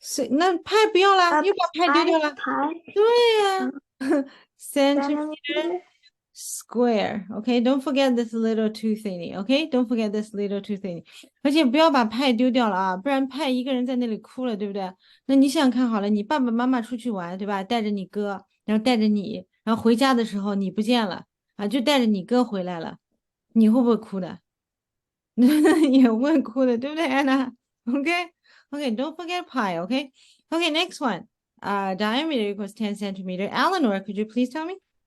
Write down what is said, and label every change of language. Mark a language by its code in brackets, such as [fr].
[zh] 那派不要啦，又把派丢掉了。 [en] pi [zh] 对呀，centimeter [en] centimeter. square. Okay, don't forget this little two thingy. Okay, don't forget this little two thingy. [zh] 而且不要把派丢掉了啊，不然派一个人在那里哭了，对不对？那你想想看好了，你爸爸妈妈出去玩，对吧？带着你哥，然后带着你，然后回家的时候你不见了啊，就带着你哥回来了，你会不会哭的？也会哭的，对不对，安娜？ [en] Okay, okay, don't forget pi. Okay, okay, next one. Diameter equals 10 centimeter. Eleanor, could you please tell me?